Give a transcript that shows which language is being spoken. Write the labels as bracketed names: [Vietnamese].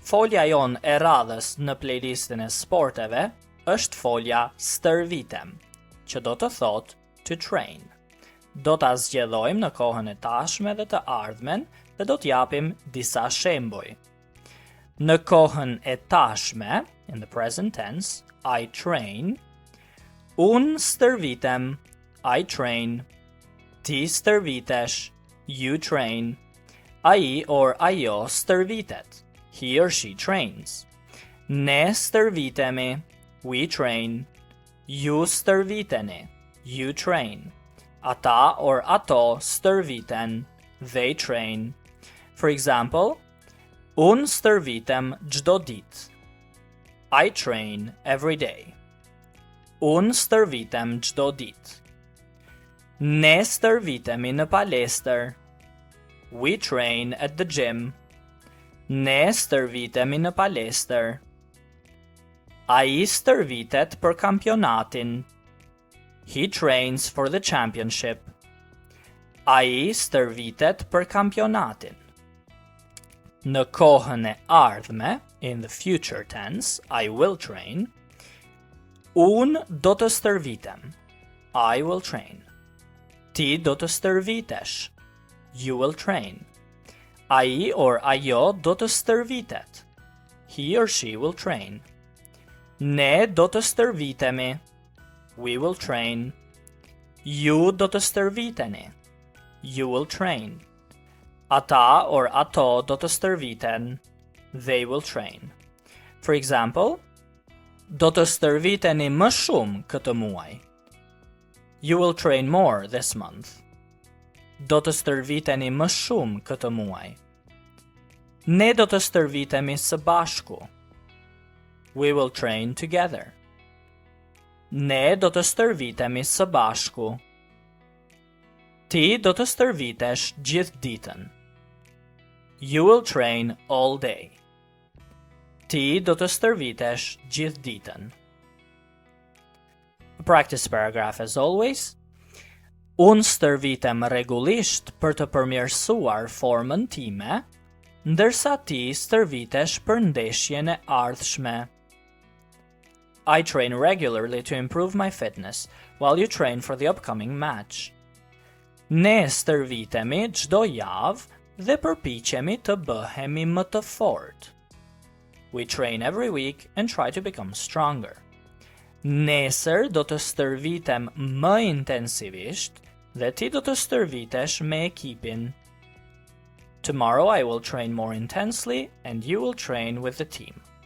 [Albanian] Folja jon e radhës në playlistin e sporteve është folja Stërvitem, që do të thotë [English] to train. [Albanian] Do ta zgjedhojmë në kohën e tashme dhe të ardhmen dhe do t'japim disa shembuj. Në kohën e tashme, [English] in the present tense, I train. [Albanian] Unë stërvitem, [English] I train. [Albanian] Ti stërvitesh, [English] you train. [Albanian] Ai or ajo stërvitet, [English] he or she trains. [Albanian] Ne stërvitemi, [English] we train. [Albanian] Ju stërviteni, [English] you train. [Albanian] Ata or ato stërviten, [English] they train. For example, [Albanian] unë stërvitem çdo ditë. [English] I train every day. [Albanian] Unë stërvitem çdo ditë. Ne stërvitemi në palestër. [English] We train at the gym. [Albanian] Ne stërvitemi në palestër. Ai stërvitet për kampionatin. [English] He trains for the championship. [Albanian] Ai stërvitet për kampionatin. Në kohën e ardhme, [English] in the future tense, I will train. [Albanian] Unë do të stërvitem. [English] I will train. [Albanian] Ti do të stërvitesh. [English] You will train. [Albanian] Ai or ajo do të stërvitet. [English] He or she will train. [Albanian] Ne do të stërvitemi. [English] We will train. [Albanian] Ju do të stërviteni. [English] You will train. [Albanian] Ata or ato do të stërviten. [English] They will train. For example, [Albanian] do të stërviteni më shumë këtë muaj. [English] You will train more this month. [Albanian] Do të stërviteni më shumë këtë muaj. Ne do të stërvitemi së bashku. [English] We will train together. [Albanian] Ne do të stërvitemi së bashku. Ti do të stërvitesh gjithë ditën. [English] You will train all day. [Albanian] Ti do të stërvitesh gjithë ditën. [English] A practice paragraph as always. [Albanian] Unë stërvitem rregullisht për të përmirësuar formën time, ndërsa ti stërvitesh për ndeshjen e ardhshme. [English] I train regularly to improve my fitness, while you train for the upcoming match. [Albanian] Ne stërvitemi çdo javë dhe përpiqemi të bëhemi më të fortë. [English] We train every week and try to become stronger. [Albanian] Nesër do të stërvitem më intensivisht dhe ti do të stërvitesh me ekipin. [English] Tomorrow I will train more intensely and you will train with the team.